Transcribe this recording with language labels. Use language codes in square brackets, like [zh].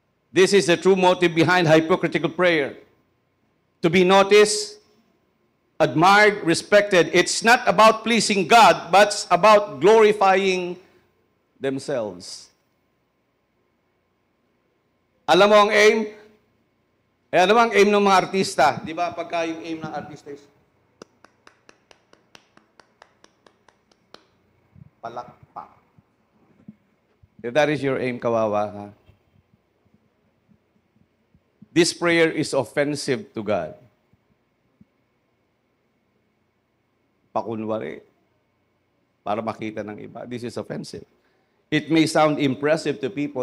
[en] This is the true motive behind hypocritical prayer. To be noticed, admired, respected. It's not about pleasing God, but it's about glorifying themselves. [tl] Alam mo ang aim? Ano ang aim ng mga artista? Di ba pagka yung aim ng artista is palakpak. [en] If that is your aim, [tl] kawawa ka. [en] This prayer is offensive to God. [tl] Pakunwari. Para makita ng iba. [en] This is offensive. It may sound impressive to people.